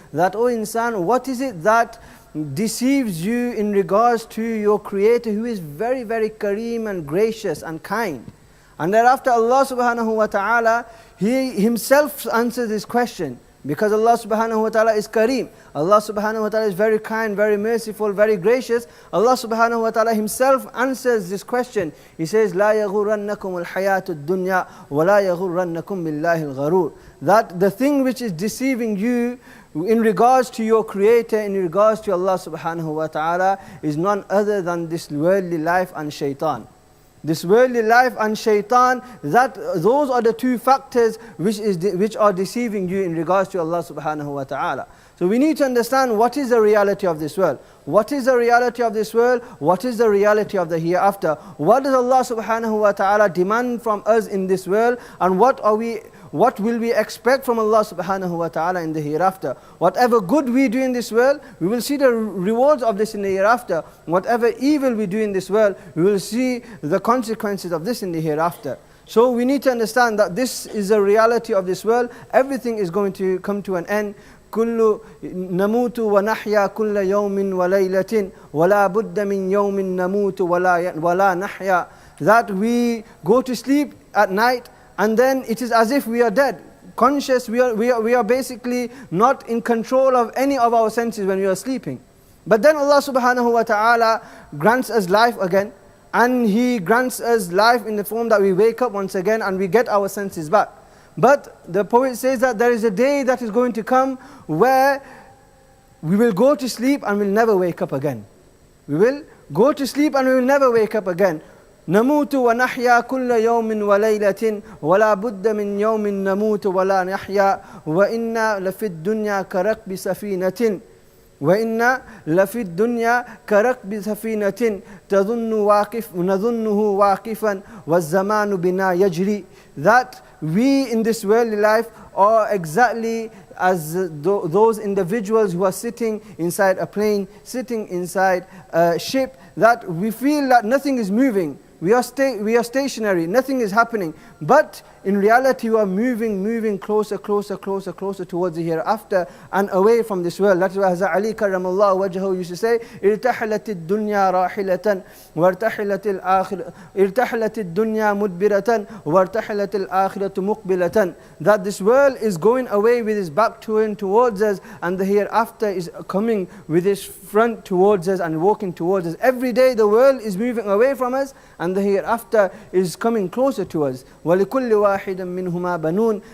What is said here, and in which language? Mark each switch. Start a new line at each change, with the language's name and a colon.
English: That, O insan, what is it that deceives you in regards to your Creator, who is very, very kareem and gracious and kind? And thereafter Allah subhanahu wa ta'ala, He Himself answers this question, because Allah subhanahu wa ta'ala is kareem. Allah subhanahu wa ta'ala is very kind, very merciful, very gracious. Allah subhanahu wa ta'ala Himself answers this question. He says,
Arabic: لا يغرنكم الحياة الدنيا ولا يغرنكم بالله الغرور.
English: That the thing which is deceiving you in regards to your Creator, in regards to Allah subhanahu wa ta'ala, is none other than this worldly life and shaitan. This worldly life and shaitan, those are the two factors which are deceiving you in regards to Allah subhanahu wa ta'ala. So we need to understand what is the reality of this world. What is the reality of this world? What is the reality of the hereafter? What does Allah subhanahu wa ta'ala demand from us in this world? And what will we expect from Allah subhanahu wa ta'ala in the hereafter? Whatever good we do in this world, we will see the rewards of this in the hereafter. Whatever evil we do in this world, we will see the consequences of this in the hereafter. So we need to understand that this is the reality of this world. Everything is going to come to an end.
Arabic: كل نموت ونحيا كل يوم وليلة ولا بد من يوم نموت ولا نحيا.
English: That we go to sleep at night and then it is as if we are dead. Conscious, we are basically not in control of any of our senses when we are sleeping. But then Allah subhanahu wa ta'ala grants us life again, and He grants us life in the form that we wake up once again and we get our senses back. But the poet says that there is a day that is going to come where we will go to sleep and will never wake up again. We will go to sleep and we will never wake up again.
Arabic: نموت ونحيا كل يوم وليلة ولا بد من يوم نموت ولا نحيا وإنا لفي الدنيا كركب سفينة وإنا لفي الدنيا كركب سفينة نظنه واقفا والزمان بنا يجري.
English: That we in this worldly life are exactly as those individuals who are sitting inside a plane, sitting inside a ship, that we feel that nothing is moving. We are stationary, nothing is happening. But in reality we are moving closer towards the hereafter and away from this world. That's why Hasan Ali karramallahu wajhahu used to say,
Arabic: ارتحلت الدنيا راحلة وارتحلت الآخرة ارتحلت الدنيا مدبرة وارتحلت الآخرة مقبلة.
English: That this world is going away with its back turned towards us, and the hereafter is coming with its front towards us and walking towards us. Every day the world is moving away from us and the hereafter is coming closer to us.
Arabic: وَلِكُلِّ وَاحِدٍ مِّنْهُمَا بَنُونَ.